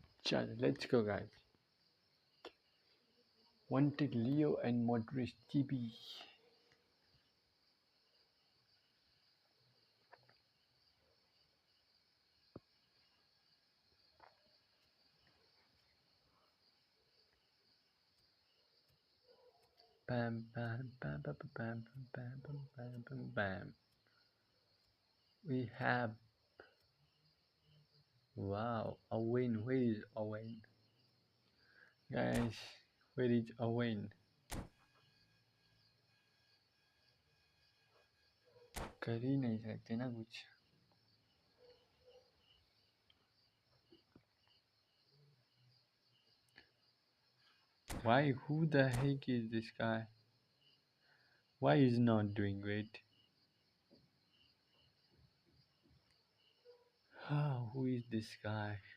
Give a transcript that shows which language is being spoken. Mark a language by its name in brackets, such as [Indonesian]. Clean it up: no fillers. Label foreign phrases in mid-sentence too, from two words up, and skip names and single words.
[English] Chalo, let's go, guys. Wanted Leo and Modric TB. Bam, bam, bam, bam, bam, bam, bam, bam, bam, bam. We have, wow, Owen. Where is Owen? Guys, where is Owen? [Hindi] कर ही नहीं सकते ना कुछ. [English] Why? Who the heck is this guy? Why is not doing great? Who is this guy?